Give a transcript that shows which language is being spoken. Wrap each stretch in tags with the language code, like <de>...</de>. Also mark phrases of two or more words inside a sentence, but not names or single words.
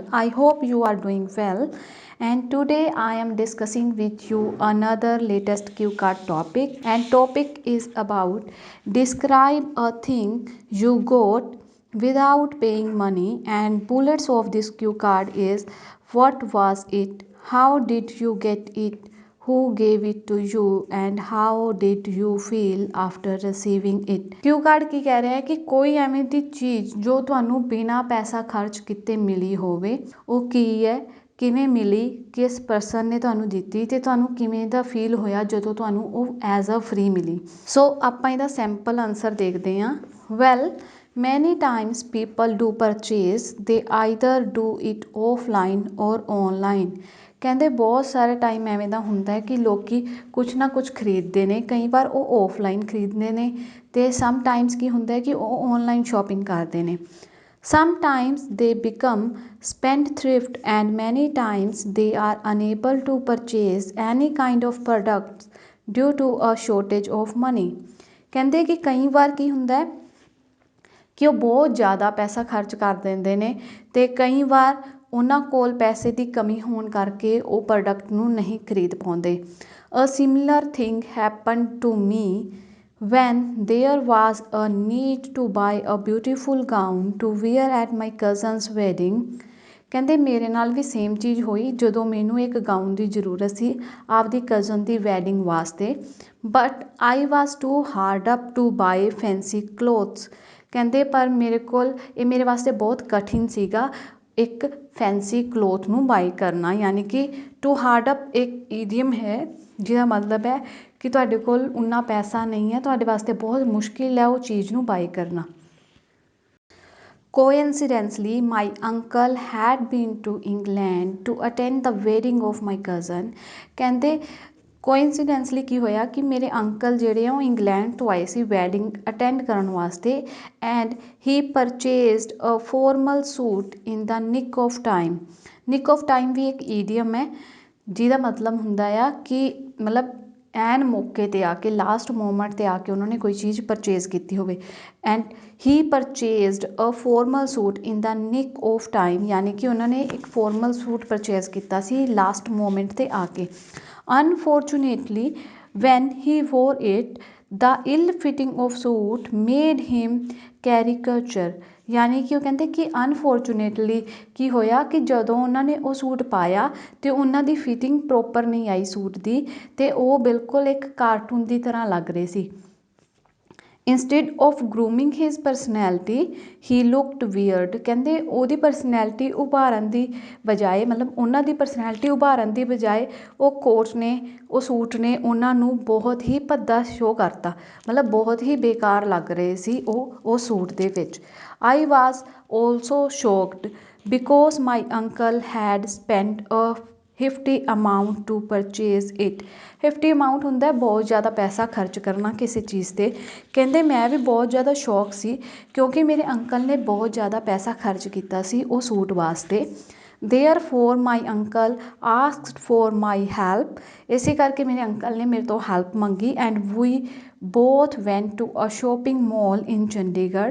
<en>I hope you are doing well. And today I am discussing with you another latest cue card topic, and topic is about describe a thing you got without paying money, and bullets of this cue card is what was it, how did you get it, who gave it to you and how did you feel after receiving it।</en> <hi>क्यू कार्ड की कह रहा है कि कोई</hi> <pa>ਐਵੇਂ ਦੀ ਚੀਜ਼ ਜੋ ਤੁਹਾਨੂੰ ਬਿਨਾਂ ਪੈਸਾ ਖਰਚ ਕੀਤੇ ਮਿਲੀ ਹੋਵੇ, ਉਹ ਕੀ ਹੈ, ਕਿਵੇਂ ਮਿਲੀ, ਕਿਸ ਪਰਸਨ ਨੇ ਤੁਹਾਨੂੰ ਦਿੱਤੀ ਤੇ ਤੁਹਾਨੂੰ ਕਿਵੇਂ ਦਾ ਫੀਲ ਹੋਇਆ ਜਦੋਂ ਤੁਹਾਨੂੰ ਉਹ</pa> <en>as a free</en> <pa>ਮਿਲੀ। ਸੋ ਆਪਾਂ ਇਹਦਾ</pa> <en>sample answer</en> <pa>ਦੇਖਦੇ ਹਾਂ।</pa> <en>ਵੈਲ many times people do purchase, they either do it offline or online।</en> <pa>ਕਹਿੰਦੇ ਬਹੁਤ ਸਾਰੇ ਟਾਈਮ ਐਵੇਂ ਦਾ ਹੁੰਦਾ ਹੈ ਕਿ ਲੋਕੀ ਕੁਛ ਨਾ ਕੁਛ ਖਰੀਦਦੇ ਨੇ, ਕਈ ਵਾਰ ਉਹ ਆਫਲਾਈਨ ਖਰੀਦਦੇ ਨੇ ਤੇ ਸਮ ਟਾਈਮਸ ਕੀ ਹੁੰਦਾ ਹੈ ਕਿ ਉਹ</pa> <en>online shopping</en> <pa>ਕਰਦੇ ਨੇ।</pa> <en>Sometimes they become spendthrift and many times they are unable to purchase any kind of products due to a shortage of money।</en> <pa>ਕਹਿੰਦੇ ਕਿ ਕਈ ਵਾਰ ਕੀ ਹੁੰਦਾ ਹੈ ਕਿ ਉਹ ਬਹੁਤ ਜ਼ਿਆਦਾ ਪੈਸਾ ਖਰਚ ਕਰ ਦਿੰਦੇ ਨੇ ਤੇ ਕਈ ਵਾਰ ਉਹਨਾਂ ਕੋਲ ਪੈਸੇ ਦੀ ਕਮੀ ਹੋਣ ਕਰਕੇ ਉਹ ਪ੍ਰੋਡਕਟ ਨੂੰ ਨਹੀਂ ਖਰੀਦ ਪਾਉਂਦੇ।</pa> <en>a similar thing happen to me when there was a need to buy a beautiful gown to wear at my cousin's wedding।</en> <pa>ਕਹਿੰਦੇ ਮੇਰੇ ਨਾਲ ਵੀ ਸੇਮ ਚੀਜ਼ ਹੋਈ ਜਦੋਂ ਮੈਨੂੰ ਇੱਕ ਗਾਊਨ ਦੀ ਜ਼ਰੂਰਤ ਸੀ ਆਪਦੀ ਕਜ਼ਨ ਦੀ ਵੈਡਿੰਗ ਵਾਸਤੇ,</pa> <en>but I was too hard up to buy fancy clothes.</en> <pa>ਕਹਿੰਦੇ ਪਰ ਮੇਰੇ ਕੋਲ ਇਹ ਮੇਰੇ ਵਾਸਤੇ ਬਹੁਤ ਕਠਿਨ ਸੀਗਾ ਇੱਕ</pa> <en>fancy cloth</en> <pa>ਨੂੰ ਬਾਈ ਕਰਨਾ, ਯਾਨੀ ਕਿ</pa> <en>too hard up</en> <pa>ਇੱਕ ਈਡੀਅਮ ਹੈ ਜਿਹਦਾ ਮਤਲਬ ਹੈ ਕਿ ਤੁਹਾਡੇ ਕੋਲ ਉਨਾ ਪੈਸਾ ਨਹੀਂ ਹੈ, ਤੁਹਾਡੇ ਵਾਸਤੇ ਬਹੁਤ ਮੁਸ਼ਕਿਲ ਹੈ ਉਹ ਚੀਜ਼ ਨੂੰ ਬਾਈ ਕਰਨਾ।</pa> <en>Coincidentally, my uncle had been to England to attend the wedding of my cousin।</en> <pa>ਕਹਿੰਦੇ ਕੋਇਨਸੀਡੈਂਸਲੀ ਕੀ ਹੋਇਆ ਕਿ ਮੇਰੇ ਅੰਕਲ ਜਿਹੜੇ ਆ ਉਹ ਇੰਗਲੈਂਡ ਤੋਂ ਆਏ ਸੀ ਵੈਡਿੰਗ ਅਟੈਂਡ ਕਰਨ ਵਾਸਤੇ,</pa> <en>and he purchased a formal suit in the nick of time. nick of time</en> <pa>ਵੀ ਇੱਕ ਈਡੀਅਮ ਹੈ ਜਿਹਦਾ ਮਤਲਬ ਹੁੰਦਾ ਆ ਕਿ ਮਤਲਬ ਐਨ ਮੌਕੇ 'ਤੇ ਆ ਕੇ,</pa> <en>last moment</en> <pa>'ਤੇ ਆ ਕੇ ਉਹਨਾਂ ਨੇ ਕੋਈ ਚੀਜ਼ ਪਰਚੇਜ਼ ਕੀਤੀ ਹੋਵੇ।</pa> <en>and he purchased a formal suit in the nick of time,</en> <pa>ਯਾਨੀ ਕਿ ਉਹਨਾਂ ਨੇ ਇੱਕ</pa> <en>formal suit</en> <pa>ਪਰਚੇਜ਼ ਕੀਤਾ ਸੀ</pa> <en>last moment</en> <pa>'ਤੇ ਆ ਕੇ।</pa> <en>Unfortunately, when he wore it, the ill-fitting of suit made him caricature।</en> <pa>ਯਾਨੀ ਕਿ ਉਹ ਕਹਿੰਦੇ ਕਿ ਅਨਫੋਰਚੂਨੇਟਲੀ ਕੀ ਹੋਇਆ ਕਿ ਜਦੋਂ ਉਹਨਾਂ ਨੇ ਉਹ ਸੂਟ ਪਾਇਆ ਤੇ ਉਹਨਾਂ ਦੀ ਫਿਟਿੰਗ ਪ੍ਰੋਪਰ ਨਹੀਂ ਆਈ ਸੂਟ ਦੀ ਤੇ ਉਹ ਬਿਲਕੁਲ ਇੱਕ ਕਾਰਟੂਨ ਦੀ ਤਰ੍ਹਾਂ ਲੱਗ ਰਹੇ ਸੀ।</pa> <en>instead of grooming his personality he looked weird.</en> <pa>ਕਹਿੰਦੇ ਉਹਦੀ ਪਰਸਨੈਲਿਟੀ ਉਭਾਰਨ ਦੀ ਬਜਾਏ, ਮਤਲਬ ਉਹਨਾਂ ਦੀ ਪਰਸਨੈਲਿਟੀ ਉਭਾਰਨ ਦੀ ਬਜਾਏ ਉਹ ਕੋਟ ਨੇ, ਉਹ ਸੂਟ ਨੇ ਉਹਨਾਂ ਨੂੰ ਬਹੁਤ ਹੀ ਭੱਦਾ ਸ਼ੋਅ ਕਰਤਾ, ਮਤਲਬ ਬਹੁਤ ਹੀ ਬੇਕਾਰ ਲੱਗ ਰਹੇ ਸੀ ਉਹ ਸੂਟ ਦੇ ਵਿੱਚ।</pa> <en>I was also shocked because my uncle had spent a hefty amount to purchase it। hefty amount</en> <pa>ਹੁੰਦਾ ਬਹੁਤ ਜ਼ਿਆਦਾ ਪੈਸਾ ਖਰਚ ਕਰਨਾ ਕਿਸੇ ਚੀਜ਼ 'ਤੇ। ਕਹਿੰਦੇ ਮੈਂ ਵੀ ਬਹੁਤ ਜ਼ਿਆਦਾ ਸ਼ੌਕ ਸੀ ਕਿਉਂਕਿ ਮੇਰੇ ਅੰਕਲ ਨੇ ਬਹੁਤ ਜ਼ਿਆਦਾ ਪੈਸਾ ਖਰਚ ਕੀਤਾ ਸੀ ਉਹ ਸੂਟ ਵਾਸਤੇ।</pa> <en>therefore my uncle asked for my help.</en> <pa>ਇਸੇ ਕਰਕੇ ਮੇਰੇ ਅੰਕਲ ਨੇ ਮੇਰੇ ਤੋਂ ਹੈਲਪ ਮੰਗੀ,</pa> <en>and we both went to a shopping mall in Chandigarh.</en>